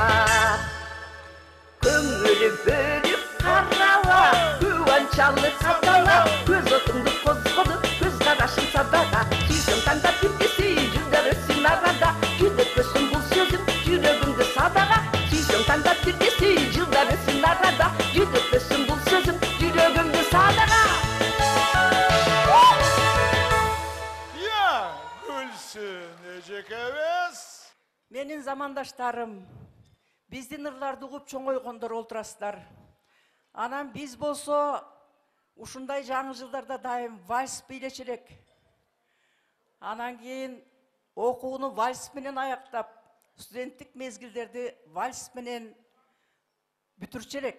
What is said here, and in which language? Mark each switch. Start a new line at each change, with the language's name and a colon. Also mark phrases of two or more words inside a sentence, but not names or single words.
Kazakh: көңілі бөліп қарала қуаншалы садала көз отыңды қозғады көз қарашың садаға сүйсең таңдап кеткесі жылдар өтсін арада жүдікпесін бұл сөзім жүрегімді садаға сүйсең таңдап кеткесі жылдар өтсін арада жүдікпесін бұл сөзім жүрегімді садаға
Kyrgyz: Я, Gülsün Ecekevez. Менин замандаштарым, биздин ырларды угуп чоңойгондор олтурасыздар. Анан биз болсо ушундай жаңы жылдарда дайым вальс бийлечи элек. Анан кийин окууну вальс менен аяктап, студенттик мезгилдерди вальс менен бүтүрчү элек.